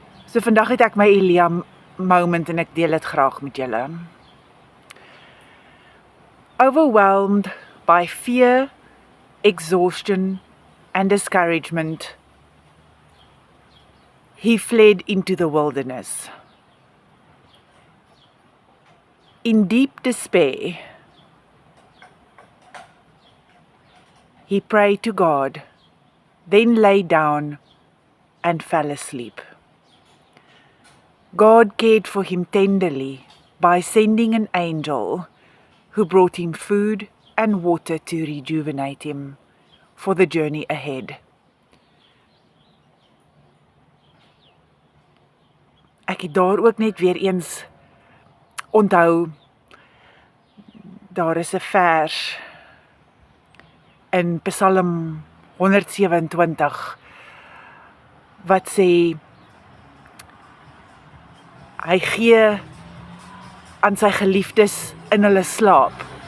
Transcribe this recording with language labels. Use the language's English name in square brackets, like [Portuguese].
[Afrikaans] So vandag het ek my Elia moment en ek deel dit graag met julle. [English] Overwhelmed by fear, exhaustion and discouragement, he fled into the wilderness. In deep despair, he prayed to God, then lay down and fell asleep. God cared for him tenderly by sending an angel who brought him food and water to rejuvenate him for the journey ahead. [Afrikaans] Ek het daar ook net weer eens onthou, daar is 'n vers in Psalm 127 wat sê, hy gee aan sy geliefdes in hulle slaap.